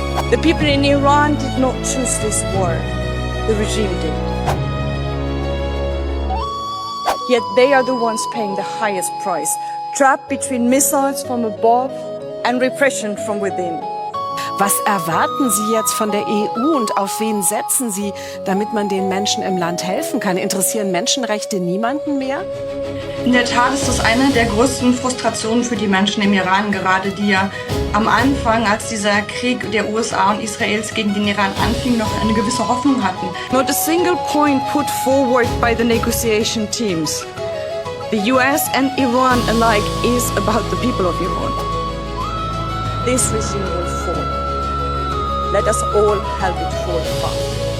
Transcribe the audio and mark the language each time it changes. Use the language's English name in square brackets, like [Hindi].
[English] The people in Iran did not choose this war. The regime did. Yet they are the ones paying the highest price, trapped between missiles from above and repression from within. [German] Was erwarten Sie jetzt von der EU und auf wen setzen Sie, damit man den Menschen im Land helfen kann? Interessieren Menschenrechte niemanden mehr? In der Tat ist das eine der größten Frustrationen für die Menschen im Iran gerade, die ja am Anfang, als dieser Krieg der USA und Israels gegen den Iran anfing, noch eine gewisse Hoffnung hatten. [English] Not a single point put forward by the negotiation teams. The US and Iran alike is about the people of Iran. This regime will fall. Let us all help it fall fast.